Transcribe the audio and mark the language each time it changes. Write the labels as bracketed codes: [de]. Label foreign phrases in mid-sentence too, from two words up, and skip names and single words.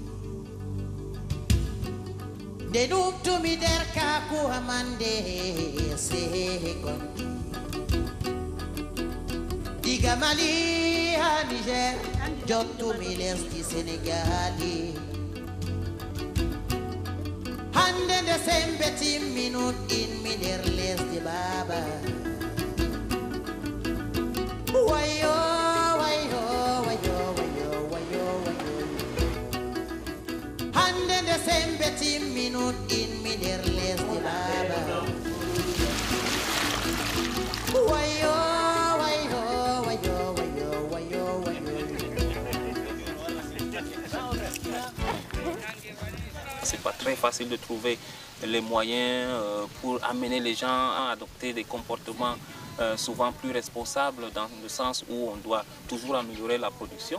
[ff] De nuptu mi derka ku hamande se gonti. Diga Mali ha Niger, jottu mi lesdi Senegali. Hande de sembe minute in mi der lesdi baba. Wayo, wayo, wayo, wayo, wayo, wayo. Hande de sembe minute in mi der lesdi baba. Wayo, wayo, wayo, wayo, wayo, wayo. [fr] C'est pas très facile de trouver les moyens pour amener les gens à adopter des comportements souvent plus responsables, dans le sens où on doit toujours améliorer la production.